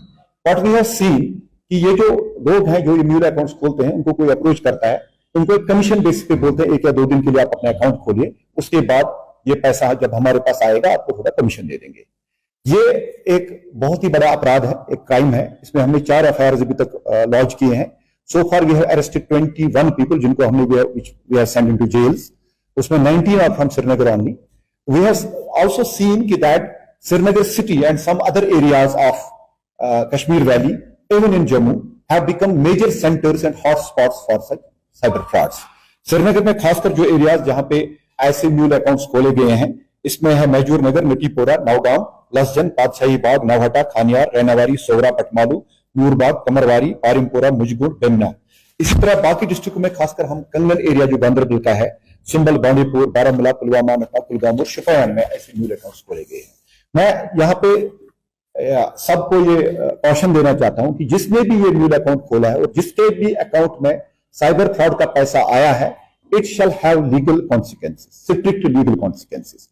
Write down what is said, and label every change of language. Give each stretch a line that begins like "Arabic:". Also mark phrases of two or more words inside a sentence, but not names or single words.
English: What we have seen
Hindi: कि ये जो लोग हैं जो ये
English: mule accounts
Hindi: खोलते हैं, उनको कोई अप्रोच करता है, उनको एक
English: commission basis
Hindi: पे बोलते हैं 1 या 2 दिन के लिए आप अपना अकाउंट खोलिए, उसके बाद ये पैसा जब हमारे पास आएगा आपको थोड़ा कमीशन दे देंगे। ये एक बहुत ही बड़ा अपराध है, एक क्राइम है। इसमें हमने 4 एफआईआर अभी तक लॉन्च किए हैं।
English: So far we have arrested 21 people
Hindi: जिनको हमने
English: we have sent into jails. उसमें 19 are from Srinagar only. we have also seen कि दैट Srinagar city and some other areas of Kashmir Valley, even in Jammu, have become major centers and hotspots for such cyber frauds.
Hindi: श्रीनगर में खासकर जो एरियाज जहां पे ऐसे
English: mule accounts
Hindi: खोले गए हैं, इसमें है मैजूर नगर, मिटीपोरा, नौगांव, लसजन, पातशाही बाग, नौहटा, खानियार, रैनावारी, सोवरा, पटमालू, नूरबाग, कमरवारी, पारिमपुरा, मुजगुड़, बेमना। इसी तरह बाकी डिस्ट्रिक्टों में खासकर हम कंगन एरिया जो गांधरबल का है, संबल, बांडीपुर, बारामूला, पुलवामा, नक्का, कुलगाम और शोपियान में ऐसे
English: mule accounts
Hindi: खोले गए हैं। मैं यहाँ पे सबको ये कॉशन देना चाहता हूं कि जिसने भी ये
English: mule account
Hindi: खोला है और जिसके भी अकाउंट में
English: cyber fraud
Hindi: का पैसा आया है,
English: it shall have legal consequences, strict legal consequences.